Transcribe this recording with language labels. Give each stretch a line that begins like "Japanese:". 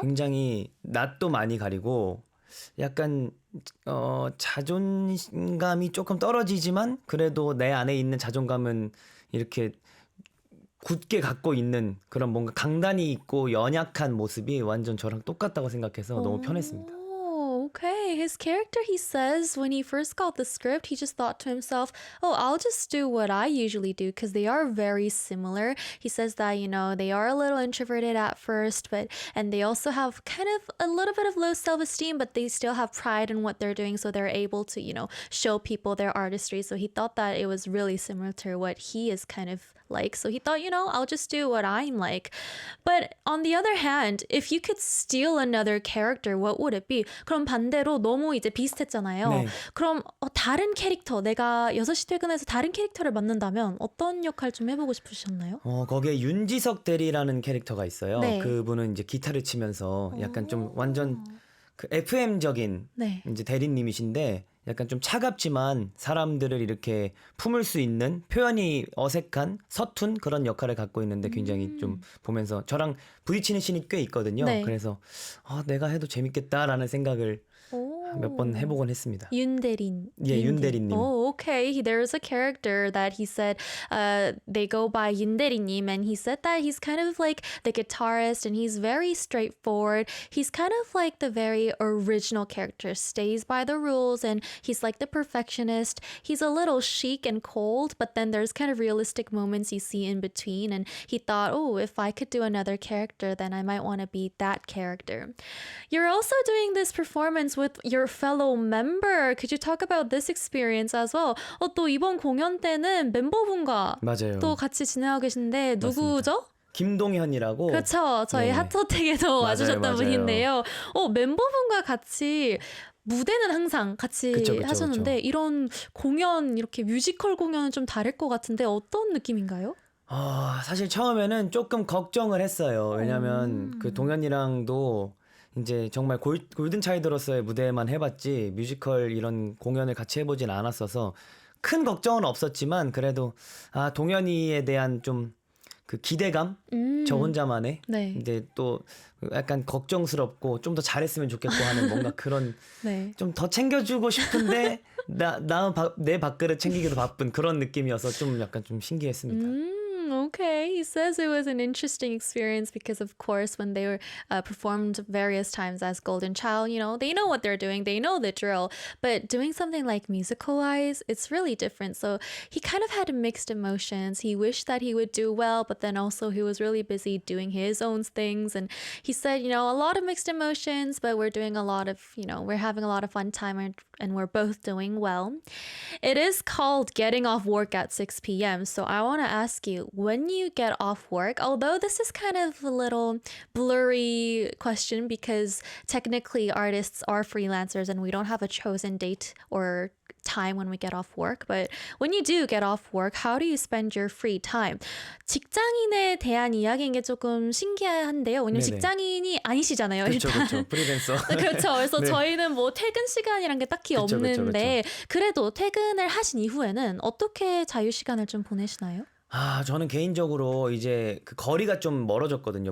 Korean: 굉장히 낯도 많이 가리고 약간 자존감이 조금 떨어지지만 그래도 내 안에 있는 자존감은 이렇게 굳게 갖고 있는 그런 뭔가 강단이 있고 연약한 모습이 완전 저랑 똑같다고 생각해서 너무 편했습니다.
English: Oh, okay. His character, he says, when he first got the script, he just thought to himself, oh, I'll just do what I usually do because they are very similar. He says that, you know, they are a little introverted at first, and they also have kind of a little bit of low self-esteem, but they still have pride in what they're doing. So they're able to, you know, show people their artistry. So he thought that it was really similar to what he is kind of like. So he thought, you know, I'll just do what I'm like. But on the other hand, if you could steal another character, what would it be?
Korean: 그럼 반대로 너무 이제 비슷했잖아요. 네. 그럼 다른 캐릭터, 내가 6시 퇴근해서 다른 캐릭터를 맡는다면 어떤 역할 좀 해보고 싶으셨나요? 거기에 윤지석 대리라는 캐릭터가 있어요. 네. 그분은 이제 기타를 치면서 약간 좀 완전 그 FM적인 네. 이제 대리님이신데 약간 좀 차갑지만 사람들을 이렇게 품을 수 있는 표현이 어색한 서툰 그런 역할을 갖고 있는데 굉장히 좀 보면서 저랑 부딪히는 씬이 꽤 있거든요. 네. 그래서 내가 해도 재밌겠다라는 생각을 몇 번 해보곤 했습니다. 윤대린. 예, 윤대리님.
English: Oh, okay. There's a character that he said they go by 윤대리님, and he said that he's kind of like the guitarist and he's very straightforward. He's kind of like the very original character, stays by the rules, and he's like the perfectionist. He's a little chic and cold, but then there's kind of realistic moments you see in between, and he thought, oh, if I could do another character, then I might want to be that character. You're also doing this performance with your fellow member. Could you talk about this experience as well?
Korean: 또 이번 공연 때는 멤버분과 맞아요. 또 같이 진행하고 계신데 누구죠? 김동현이라고. 그렇죠. 저희 네. 핫어택에도 맞아요, 와주셨던 맞아요. 분인데요. 멤버분과 같이 무대는 항상 같이 그쵸, 하셨는데 이런 공연, 이렇게 뮤지컬 공연은 좀 다를 것 같은데 어떤 느낌인가요? 사실 처음에는 조금 걱정을 했어요. 왜냐면 그 동현이랑도 이제 정말 골든 차일드로서의 무대만 해봤지 뮤지컬 이런 공연을 같이 해보진 않았어서 큰 걱정은 없었지만 그래도 동현이에 대한 좀 그 기대감 저 혼자만의 네. 근데 또 약간 걱정스럽고 좀 더 잘했으면 좋겠고 하는 뭔가 그런 네. 좀 더 챙겨주고 싶은데 내 밥그릇 챙기기도 바쁜 그런 느낌이어서 좀 약간 좀 신기했습니다.
English: Okay. He says it was an interesting experience because, of course, when they were performed various times as Golden Child, you know, they know what they're doing, they know the drill. But doing something like musical-wise, it's really different. So he kind of had mixed emotions. He wished that he would do well, but then also he was really busy doing his own things. And he said, you know, a lot of mixed emotions, but we're doing a lot of, you know, we're having a lot of fun time and we're both doing well. It is called Getting Off Work at 6 p.m. So I want to ask you, when you get off work, although this is kind of a little blurry question because technically artists are freelancers and we don't have a chosen date or time when we get off work, but when you do get off work, how do you spend your free time?
Korean: 직장인에 대한 이야기인 게 조금 신기한데요. 왜냐면 직장인이 아니시잖아요. 그렇죠, 일단. 그렇죠. 프리랜서. 그렇죠. 그래서 네. 저희는 뭐 퇴근 시간이란 게 딱히 그쵸, 그쵸, 없는데 그래도 퇴근을 하신 이후에는 어떻게 자유 시간을 좀 보내시나요? 저는 개인적으로 이제 그 거리가 좀 멀어졌거든요.